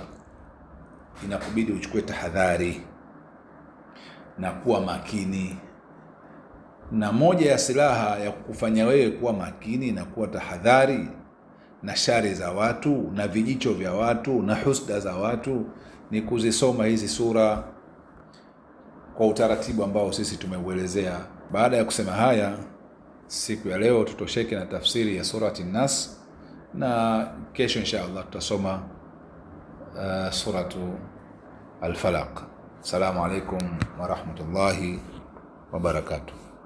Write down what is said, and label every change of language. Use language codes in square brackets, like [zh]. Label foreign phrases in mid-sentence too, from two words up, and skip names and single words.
[sw] inakubidi uchukue tahadhari na kuwa makini, na moja ya silaha ya kufanya wewe kuwa makini na kuwa tahadhari na shari za watu na vijicho vya watu na husda za watu ni kuzisoma hizi sura kwa utaratibu ambao sisi tumeuelezea. Baada ya kusema haya, siku ya leo tutosheke na tafsiri ya surati Nas, na kesho [ar] إن شاء الله [sw] tutasoma suratu al-Falaq. [ar] السلام عليكم ورحمة الله وبركاته.